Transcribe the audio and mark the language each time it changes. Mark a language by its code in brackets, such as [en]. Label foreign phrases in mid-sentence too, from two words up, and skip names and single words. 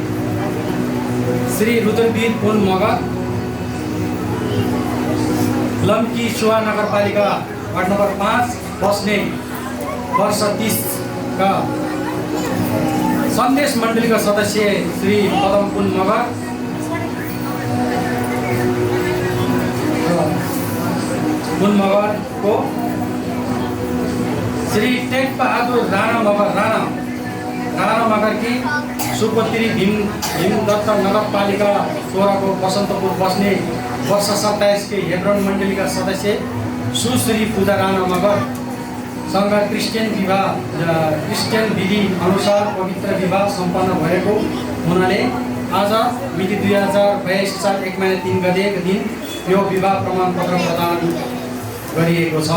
[ne] श्री रुद्रवीर पुन मगर लम्की चुवा नगरपालिका वार्ड नम्बर 5 बस्ने वर्ष 30 का सन्देश मण्डलीका सदस्य श्री पदम पुन मगर को श्री टेक बहादुर राणा मगर की सुपुत्री भीमदत्त नगरपालिका 16 को बसन्तपुर बस्ने वर्ष 27 के हेब्रोन मण्डली का सदस्य सुश्री पूजा राणा मगर सँग क्रिस्चियन विधि अनुसार पवित्र विवाह सम्पन्न भएको हुनाले आज मिति 2022 साल 1 महिना 3 गतेको दिन यो विवाह प्रमाणपत्र प्रदान गरिएको छ।